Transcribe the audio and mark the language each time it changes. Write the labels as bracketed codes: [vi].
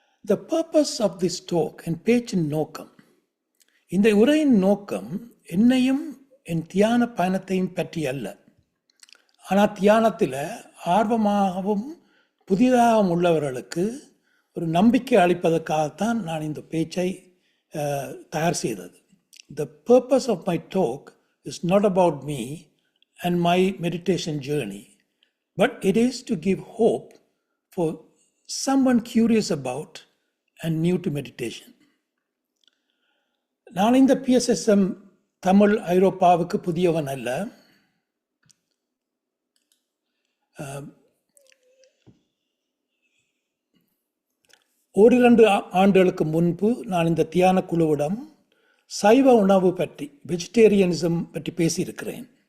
[en] The purpose of this talk, [ta] என் பேச்சின் நோக்கம், இந்த உரையின் நோக்கம் என்னையும் என் தியான பயணத்தையும் பற்றி அல்ல. ஆனால் தியானத்தில் ஆர்வமாகவும் புதிதாகவும் உள்ளவர்களுக்கு ஒரு நம்பிக்கை அளிப்பதற்காகத்தான் நான் இந்த பேச்சை தயார் செய்தது. [en] The purpose of my talk is not about me and my meditation journey, but it is to give hope for someone curious about and new to meditation. [ta] நான் இந்த PSSM தமிழ் ஐரோப்பாவுக்கு புதியவன் அல்ல. ஓரிரண்டு ஆண்டுகளுக்கு முன்பு நான் இந்த தியான குழுவிடம் சைவ உணவு பற்றி, வெஜிடேரியனிசம் பற்றி பேசியிருக்கிறேன்.